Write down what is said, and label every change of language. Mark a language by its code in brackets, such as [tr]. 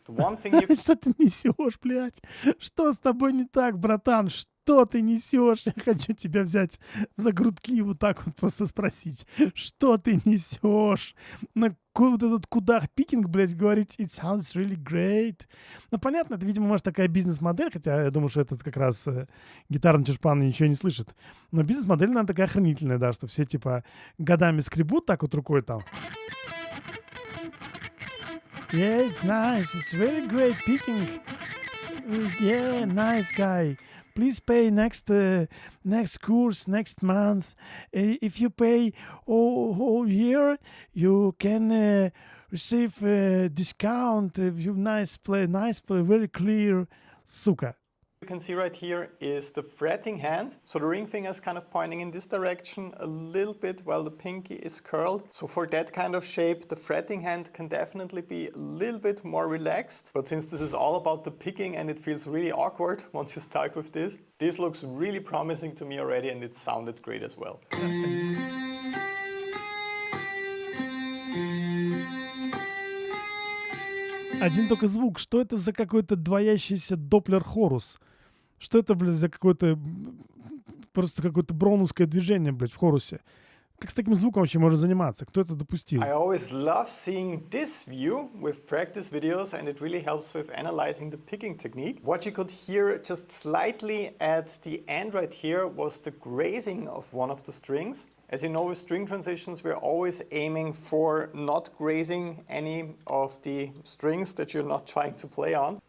[en] The one thing you... [ru] Что ты несешь, блядь? Что с тобой не так, братан? Что ты несешь? Я хочу тебя взять за грудки и вот так вот просто спросить. Что ты несешь? На вот этот кудах пикинг, блядь, говорить [en] it sounds really great. [ru] Ну, понятно, это, видимо, может, такая бизнес-модель, хотя я думаю, что этот как раз гитарный чушпан ничего не слышит. Но бизнес-модель, наверное, такая охренительная, да, что все, типа, годами скребут так вот рукой там. [en] Yeah, it's nice. It's really great picking. Yeah, nice guy. Please pay next course next month. If you pay all year, you can receive discount. If you nice play, very clear. [ru] Сука. [en] You can see right here is the fretting hand. So the ring finger is kind of pointing in this direction a little bit while the pinky is curled. So for that kind of shape, the fretting hand can definitely be a little bit more relaxed. But since this is all about the picking and it feels really awkward once you start with this looks really promising to me already and it sounded great as well. [ru] Один только звук. Что это за какой-то двоящийся доплер-хорус? Что это, блядь, за какое-то... Просто какое-то броуновское движение, блядь, в хорусе? Как с таким звуком вообще можно заниматься? Кто это допустил? [en] I always love seeing this view with practice videos and it really helps with analyzing the picking technique. What you could hear just slightly at the end right here was the grazing of one of the strings. As you know, with string transitions, we're always aiming for not grazing any of the strings that you're not trying to play on.